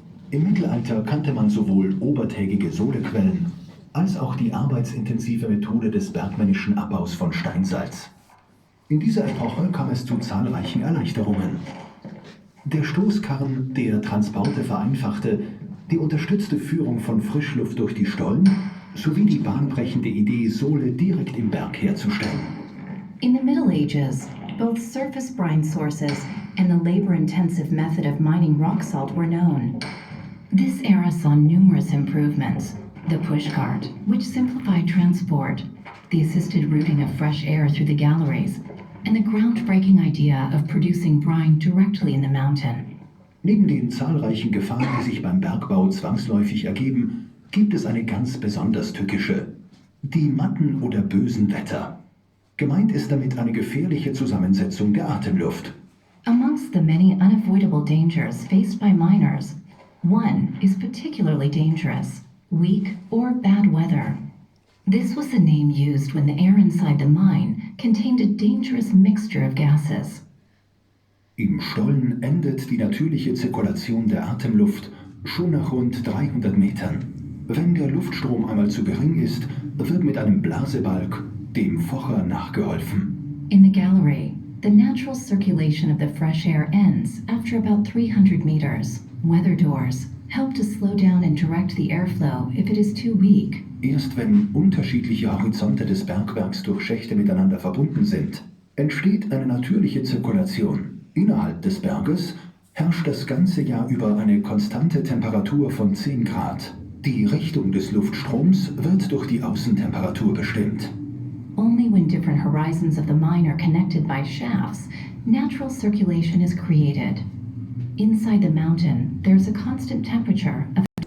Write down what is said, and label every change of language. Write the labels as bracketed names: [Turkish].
[German] Im Mittelalter kannte man sowohl obertägige Sohlequellen als auch die arbeitsintensive Methode des bergmännischen Abbaus von Steinsalz. In dieser Epoche kam es zu zahlreichen Erleichterungen. Der Stoßkarren, der Transporte vereinfachte, die unterstützte Führung von Frischluft durch die Stollen sowie die bahnbrechende Idee, Sohle direkt im Berg herzustellen. [English] In the Middle Ages, both surface brine sources and the labor-intensive method of mining rock salt were known. This era saw numerous improvements. The pushcart, which simplified transport, the assisted routing of fresh air through the galleries, and the groundbreaking idea of producing brine directly in the mountain. [German] Neben den zahlreichen Gefahren, die sich beim Bergbau zwangsläufig ergeben, gibt es eine ganz besonders tückische: die matten oder bösen Wetter. Gemeint ist damit eine gefährliche Zusammensetzung der Atemluft. [English] Amongst the many unavoidable dangers faced by miners, one is particularly dangerous: weak or bad weather. This was the name used when the air inside the mine contained a dangerous mixture of gases. [German] Im Stollen endet die natürliche Zirkulation der Atemluft schon nach rund 300 Metern. Wenn der Luftstrom einmal zu gering ist, wird mit einem Blasebalg, dem Focher, nachgeholfen. [English] In the gallery, the natural circulation of the fresh air ends after about 300 meters. Weather doors help to slow down and direct the airflow if it is too weak. [German] Erst wenn unterschiedliche Horizonte des Bergwerks durch Schächte miteinander verbunden sind, entsteht eine natürliche Zirkulation. Innerhalb des Berges herrscht das ganze Jahr über eine konstante Temperatur von 10 Grad. Die Richtung des Luftstroms wird durch die Außentemperatur bestimmt. [English] Only when different horizons of the mine are connected by shafts, natural circulation is created. Inside the mountain, there's a constant temperature of